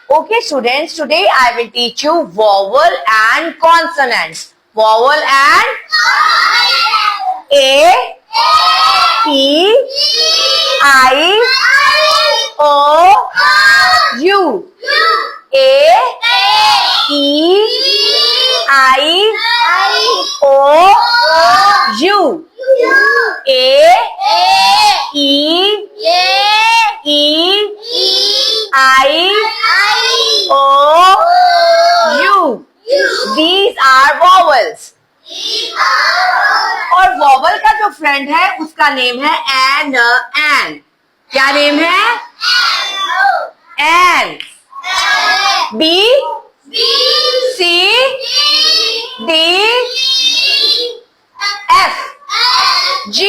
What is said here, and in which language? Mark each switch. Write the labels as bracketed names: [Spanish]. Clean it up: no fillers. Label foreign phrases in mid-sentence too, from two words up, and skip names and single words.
[English] Okay, students, today I will teach you vowel and consonants. Vowel and A, E, I, O, U. A, E, I, O, U. A, E, I, O, U. These are vowels. [Hindi] और vowel का जो फ्रेंड है उसका नेम है एन. क्या नेम है? एन. [English] B, C, D, F, G.